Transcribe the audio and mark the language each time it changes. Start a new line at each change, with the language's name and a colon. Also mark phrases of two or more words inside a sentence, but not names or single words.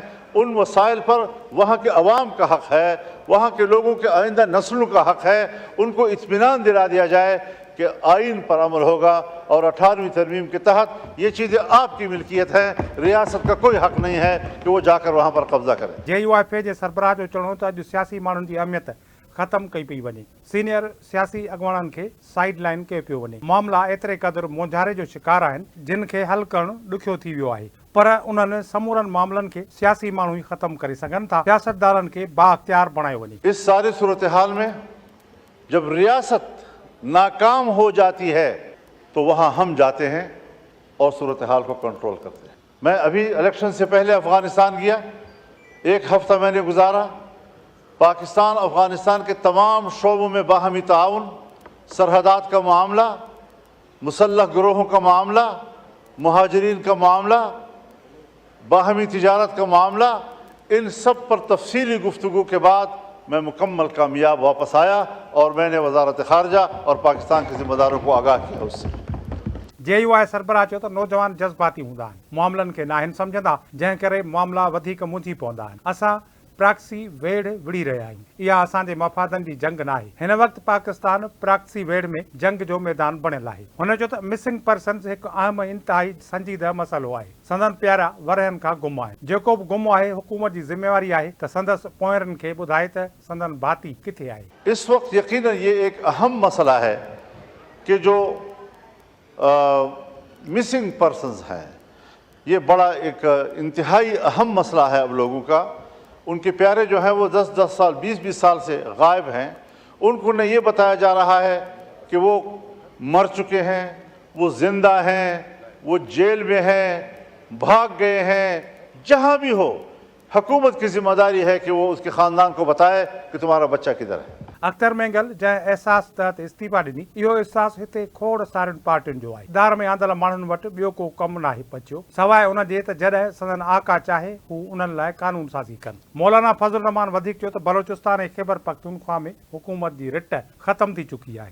Urdu: ان وسائل پر وہاں کے عوام کا حق ہے، وہاں کے لوگوں کے آئندہ نسلوں کا حق ہے. ان کو اطمینان دلا دیا جائے کہ آئین پر عمل ہوگا اور 18ویں ترمیم کے تحت یہ چیزیں آپ کی ملکیت ہیں، ریاست کا کوئی حق نہیں ہے کہ وہ جا کر وہاں پر قبضہ کرے.
Sindhi: JUIF जे सरबराह जो चवणो त अॼु सियासी माण्हुनि जी अहमियत ख़त्म कई पई वञे। सीनियर सियासी अॻुवाणनि खे
English: side line
Sindhi: कयो पियो वञे। मामला एतिरे क़दुरु मोंझारे जो शिकार आहिनि जिन खे हल करणु ॾुखियो थी वियो आहे, पर उन्हनि समूरनि मामलनि खे सियासी माण्हू ई ख़त्म करे सघनि था। सियासतदाननि खे बाअख्तियार बणायो वञे।
Urdu: اس ساری صورت حال میں جب ریاست ناکام ہو جاتی ہے تو وہاں ہم جاتے ہیں اور صورت حال کو کنٹرول کرتے ہیں. میں ابھی الیکشن سے پہلے افغانستان گیا، 1 ہفتہ میں نے گزارا. پاکستان افغانستان کے تمام شعبوں میں باہمی تعاون، سرحدات کا معاملہ، مسلح گروہوں کا معاملہ، مہاجرین کا معاملہ، باہمی تجارت کا معاملہ، ان سب پر تفصیلی گفتگو کے بعد میں مکمل کامیاب واپس آیا اور میں نے وزارت خارجہ اور پاکستان کے ذمہ داروں کو آگاہ کیا اس سے.
Sindhi: JUI सरबराह चयो त नौजवान जज़्बाती हूंदा आहिनि, मामलनि खे नाहिनि सम्झंदा, जंहिं करे मामला वधीक मुंझी पवंदा आहिनि। असां प्राक्सी वेढ़ विड़ी रहिया आहियूं। इहा असांजे मफ़ादनि जी जंग न आहे। हिन वक़्तु पाकिस्तान प्राक्सी वेढ़ में जंग जो मैदान बणियल आहे। हुन चयो त
English: missing persons
Sindhi: हिकु अहम इंतहाई संजीदह मसइलो आहे। संदन प्यारा वरहनि खां गुम आहे। जेको बि गुम आहे, हुकूमत जी ज़िम्मेवारी आहे त संदसि पोयरनि खे ॿुधाए त संदन भाती किथे आहे।
Urdu: اس وقت یقیناً یہ ایک اہم مسئلہ ہے کہ جو
English: missing persons
Urdu: ہیں، یہ بڑا ایک انتہائی اہم مسئلہ ہے اب لوگوں کا. ان کے پیارے جو ہیں وہ 10-10 سال، 20-20 سال سے غائب ہیں. ان کو نہ یہ بتایا جا رہا ہے کہ وہ مر چکے ہیں، وہ زندہ ہیں، وہ جیل میں ہیں، بھاگ گئے ہیں. جہاں بھی ہو، حکومت کی ذمہ داری ہے کہ وہ اس کے خاندان کو بتائے کہ تمہارا بچہ کدھر ہے.
Sindhi: अख्तर मेंगल जंहिं एहसास तहत इस्तीफ़ा ॾिनी, इहो एहसास हिते खोड़ सारियुनि पार्टियुनि जो आहे। इदार में आंदल माण्हुनि वटि ॿियो को कमु नाहे बचियो सवाइ उन जे त जॾहिं संदन आका चाहे हू उन्हनि लाइ कानून साज़ी कनि। मौलाना फज़लुर रहमान वधीक चयो त बलोचिस्तान ऐं खैबर पख्तूनख्वा में हुकूमत जी रिट ख़त्म थी चुकी आहे।